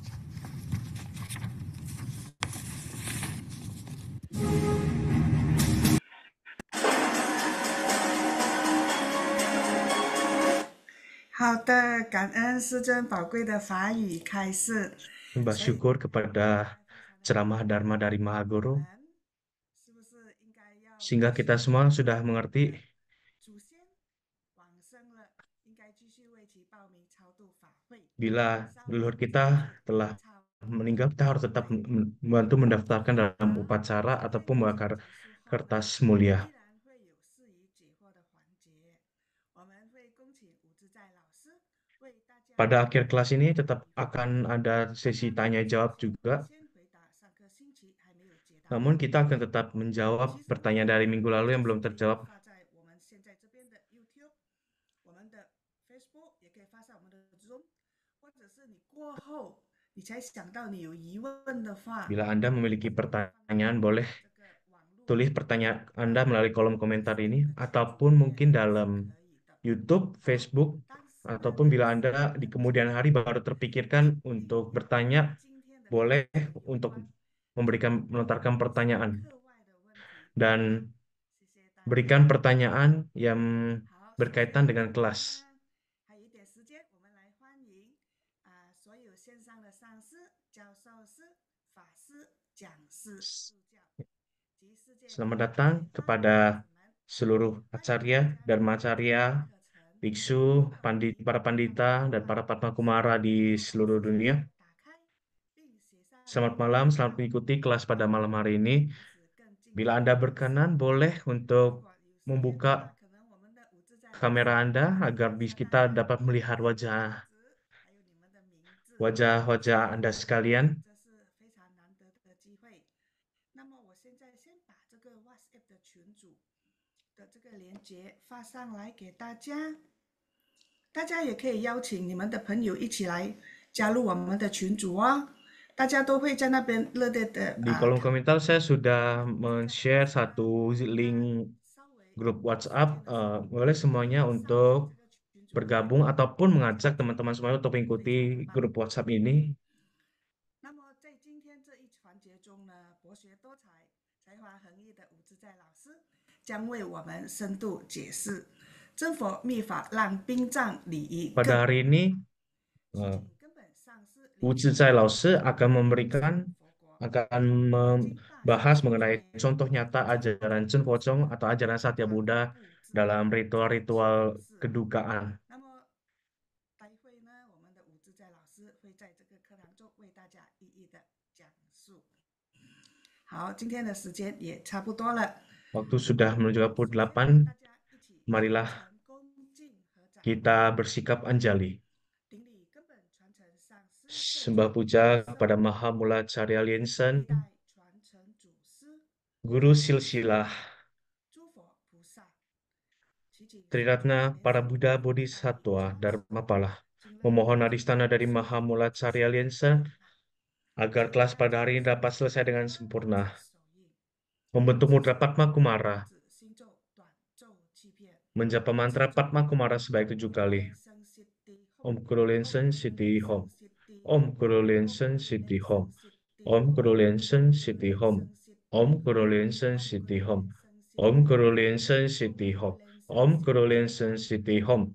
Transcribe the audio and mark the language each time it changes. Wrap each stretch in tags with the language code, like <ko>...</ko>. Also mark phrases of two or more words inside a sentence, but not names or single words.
<zh>好的，感恩师尊宝贵的法语开示。</zh> <id>Sembah</id> <zh>所以</zh> <id>syukur kepada ceramah Dharma dari Maha</id> <zh>我</zh> <id>Guru,</id> <zh>们是不是应该要</zh> <id>sehingga kita semua sudah mengerti</id> <zh>祖先往生了，应该继续为其报名超度法会。</zh> <id>bila</id> <zh>烧</zh> <id>leluhur</id> <zh>纸</zh> <id>kita</id> <zh>钱</zh> <id>telah</id> <zh>超</zh> <id>meninggal, kita harus tetap membantu mendaftarkan dalam upacara</id> <zh>法会</zh> <id>ataupun</id> <zh>课程</zh> <id>membakar</id> <zh>结束后</zh> <id>kertas</id> <zh>依</zh> <id>mulia.</id> <zh>然会有事宜解惑的环节，我们会恭请吴自在老师为大家</zh> <id>Pada akhir kelas ini tetap akan ada sesi tanya jawab juga,</id> <zh>先回答上个星期还没有解答</zh> <id>namun kita akan tetap menjawab pertanyaan dari minggu lalu yang belum terjawab.</id> <zh>发在我们现在这边的 YouTube， 我们的 Facebook 也可以发上我们的 Zoom， 或者是你过后你才想到你有疑问的话，</zh> <id>Bila Anda memiliki pertanyaan, boleh</id> <zh>这个网络</zh> <id>tulis pertanyaan Anda melalui kolom komentar ini, ataupun mungkin dalam YouTube, Facebook,</id> <zh>但是</zh> <id>ataupun bila Anda di kemudian hari baru terpikirkan untuk bertanya,</id> <zh>今天的</zh> <id>boleh untuk melontarkan pertanyaan</id> <zh>课外的问题，</zh> <id>dan</id> <zh>谢谢大家。</zh> <id>berikan pertanyaan yang</id> <zh>好，</zh> <id>berkaitan dengan kelas.</id> <zh>还有一点时间，我们来欢迎所有线上的上师、教授师、法师、讲师、助教及世界</zh> <id>Selamat datang kepada seluruh acarya, dharmacarya, biksu, para pandita, dan para Padma Kumara di seluruh dunia.</id> <zh>打开并写上</zh> <id>Selamat malam, selamat mengikuti kelas pada malam hari ini.</id> <zh>彼此更近。</zh> <id>Bila Anda berkenan, boleh</id> <zh>如</zh> <id>untuk</id> <zh>果有时间的</zh> <id>membuka</id> <zh>话，可能我们的武自在</zh> <id>kamera Anda agar kita dapat melihat</id> <zh>还有你们的名字。</zh> <id>wajah Anda sekalian.</id> <zh>这是非常难得的机会。那么我现在先把这个 WhatsApp 的群组的这个连接发上来给大家，大家也可以邀请你们的朋友一起来加入我们的群组哦。大家都会在那边热烈的</zh> <id>Di kolom komentar saya sudah men-share satu link grup WhatsApp. Boleh semuanya untuk bergabung ataupun mengajak teman-teman semuanya untuk mengikuti grup WhatsApp ini.</id> <zh>那么在今天这一环节中呢，博学多才、才华横溢的武自在老师将为我们深度解释真佛密法让殡葬礼仪</zh> <id>Pada hari ini,</id> <zh>根本上是</zh> <id>Wu Zizai Laoshi akan membahas mengenai contoh nyata ajaran Chen Fozong atau ajaran Satya Buddha dalam ritual-ritual kedukaan.</id> <zh>那么待会呢，我们的武自在老师会在这个课堂中为大家一一的讲述。好，今天的时间也差不多了，</zh> <id>Waktu sudah menuju pukul 8,</id> <zh>大家一起</zh> <id>marilah</id> <zh>恭敬合掌，</zh> <id>kita bersikap anjali.</id> <zh>顶礼根本传承上师，</zh> <id>Sembah puja kepada Mahamula Charya Liensen,</id> <zh>代传承祖师，</zh> <id>Guru Silsilah</id> <zh>诸佛菩萨，祈请</zh> <id>Triratna para Buddha Bodhisattva Dharmapala. Memohon adistana dari Mahamula Charya Liensen agar kelas pada hari ini dapat selesai dengan sempurna. Membentuk mudra Padma Kumara,</id> <zh>心咒短咒欺骗，</zh> <id>menjapa mantra Padma Kumara sebanyak 7 kali.</id> <zh>生悉地</zh> <sa>Om Guru Liensen Siti Hom. Om Guru Liensen Siti Hom. Om Guru Liensen Siti Hom. Om Guru Liensen Siti Hom. Om Guru Liensen Siti Hom. Om Guru Liensen Siti Hom.</sa>